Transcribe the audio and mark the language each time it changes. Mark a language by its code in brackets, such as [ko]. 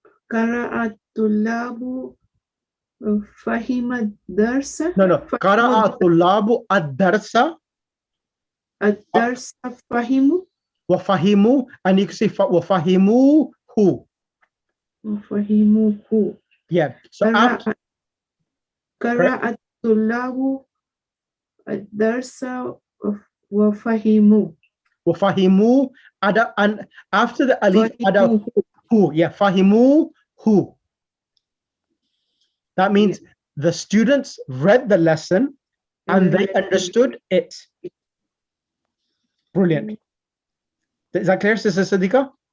[ar] Qara'a at-tullabu فهم الدرس. No. قرأ الطلاب الدرس. الدرس فهموا. [en] وفهموا, and you can say وفهموه. [ar] وفهموه. [en] Yeah. So after [ar] قرأ الطلاب الدرس وفهموا. [en] وفهموا, and after the alif, who. Yeah, fahimu who. That means the students read the lesson and they understood it. Brilliant. Is that clear, Sister Sadiqa?